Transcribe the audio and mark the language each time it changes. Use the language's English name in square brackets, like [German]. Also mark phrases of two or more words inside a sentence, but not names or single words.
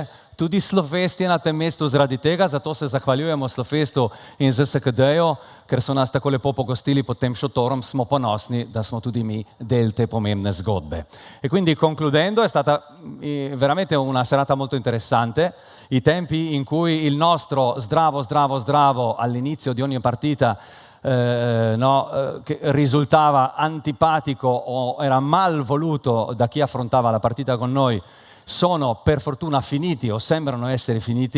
[Slovenian] Tudi Slofest je na tem mestu zaradi tega, zato se zahvaljujemo Slofestu in ZSKD-ju, ker so nas tako lepo pogostili pod tem šotorom, smo ponosni, da smo tudi mi del te pomembne zgodbe. [Italian] E quindi concludendo, è stata veramente una serata molto interessante. I tempi in cui il nostro zdravo all'inizio di ogni partita che risultava antipatico o era mal voluto da chi affrontava la partita con noi sono per fortuna finiti o sembrano essere finiti.